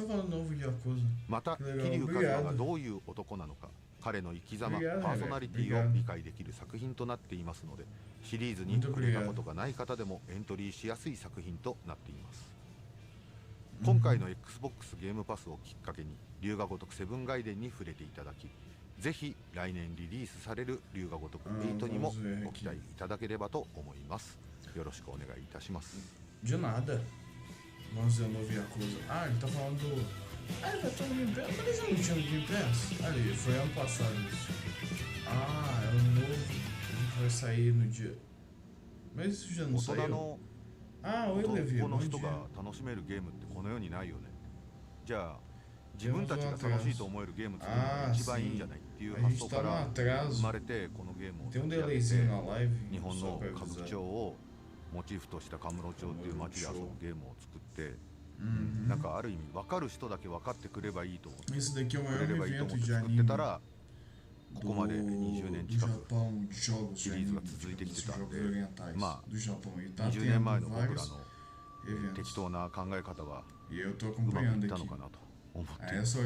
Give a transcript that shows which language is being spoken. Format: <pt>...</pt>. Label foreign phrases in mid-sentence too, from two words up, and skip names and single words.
<ja>また桐生一馬がどういう男なのか、彼の生き様、パーソナリティを理解できる作品となっていますので、シリーズに触れたことがない方でもエントリーしやすい作品となっています。今回の Xbox ゲームパスをきっかけに龍が如くセブンガイデンに触れていただき、ぜひ来年リリースされる龍が如く8にもご期待いただければと思います。よろしくお願いいたします。</ja> <pt>De nada. Vamos ver o novo Yakuza. Ah, ele tá falando do... Ah, ele vai estar no Game Pass? Mas ele não tinha no Game Pass? Ali, foi ano passado isso. Ah, é o novo. Ele vai sair no dia... Mas isso já não saiu? Ah, oi, Levi, bom dia.</pt> <ja>楽しめるゲームってこの世にないよね。じゃあ自分たちが楽しいと思えるゲーム作るのが一番いいんじゃないっていう発想から生まれてこのゲームを立ち上げて、日本の歌舞伎町をモチーフとしたカムロ町っていう街で遊ぶゲームを作って、なんかある意味分かる人だけ分かってくればいいと思ってくれればいいと思って作ってたら、ここまで20年近くシリーズが続いてきてたんで、まあ20年前の僕らの適当な考え方がうまくいったのかなと思っています。</ja>